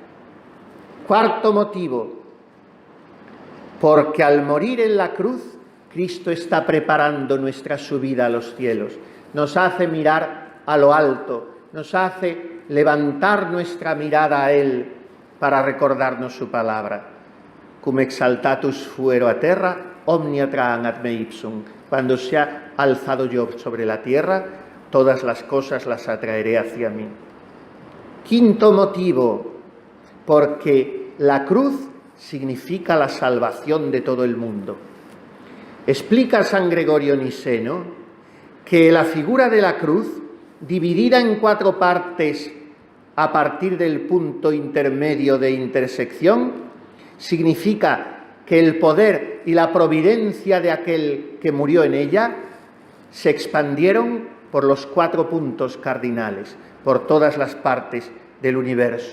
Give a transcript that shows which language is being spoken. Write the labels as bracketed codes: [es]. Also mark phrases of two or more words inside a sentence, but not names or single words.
[es] Cuarto motivo, porque al morir en la cruz, Cristo está preparando nuestra subida a los cielos. Nos hace mirar a lo alto, nos hace levantar nuestra mirada a Él para recordarnos su palabra. [la] Cum exaltatus fuero a terra, omnia traan ad me ipsum. [es] Cuando se ha alzado yo sobre la tierra, todas las cosas las atraeré hacia mí. Quinto motivo, porque la cruz significa la salvación de todo el mundo. Explica San Gregorio Niceno que la figura de la cruz, dividida en 4 partes a partir del punto intermedio de intersección, significa que el poder y la providencia de aquel que murió en ella se expandieron por los 4 puntos cardinales, por todas las partes del universo.